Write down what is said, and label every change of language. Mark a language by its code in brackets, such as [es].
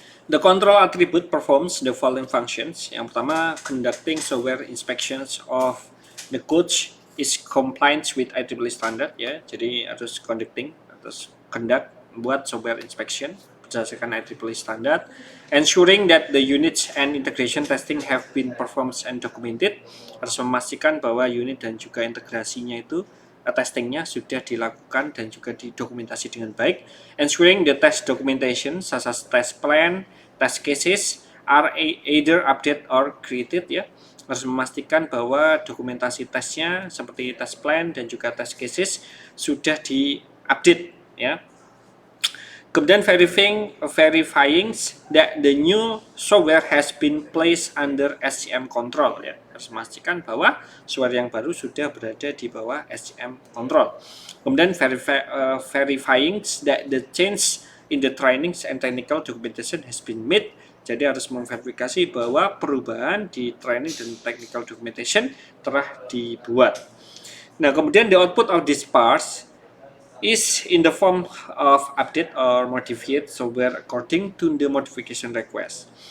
[en] The control attribute performs the following functions. [id] Yang pertama, [en] conducting software inspections of the code is compliant with IEEE standard, ya. [id] Jadi harus conduct buat software inspection berdasarkan IEEE standard. [en] Ensuring that the units and integration testing have been performed and documented. [id] Harus memastikan bahwa unit dan juga integrasinya itu testingnya sudah dilakukan dan juga didokumentasi dengan baik. [en] Ensuring the test documentation such as test plan, test cases are either updated or created, ya. [id] Harus memastikan bahwa dokumentasi tesnya seperti test plan dan juga test cases sudah di-update, ya. [en] Kemudian verifying that the new software has been placed under SCM control, ya. [id] Harus memastikan bahwa software yang baru sudah berada di bawah SCM control. [en] Kemudian verifying that the change in the trainings and technical documentation has been made. [id] Jadi harus memverifikasi bahwa perubahan di training dan technical documentation telah dibuat. [en] Nah, kemudian the output of this parts is in the form of update or modified software according to the modification request.